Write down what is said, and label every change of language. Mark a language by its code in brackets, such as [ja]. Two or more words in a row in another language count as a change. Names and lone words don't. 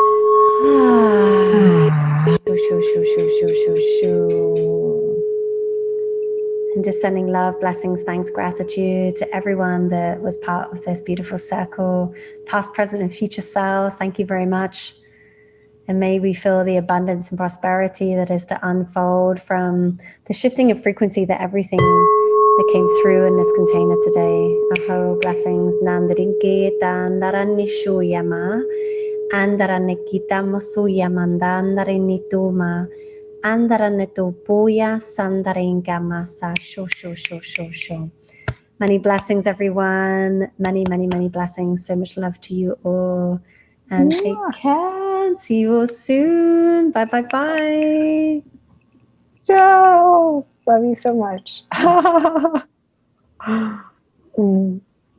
[en] And just sending love, blessings, thanks, gratitude to everyone that was part of this beautiful circle, past, present, and future selves. Thank you very much. And may we feel the abundance and prosperity that is to unfold from the shifting of frequency that everything that came through in this container today. Aho, blessings. Nandarinke tandaranishuyama, andaranekita masuyamanda, andarinituma, andaranetopoya, sandaringamasa, sho. Many blessings, everyone. Many, many, many blessings. So much love to you all. And take care. See you all soon. Bye. Joe, love you so much.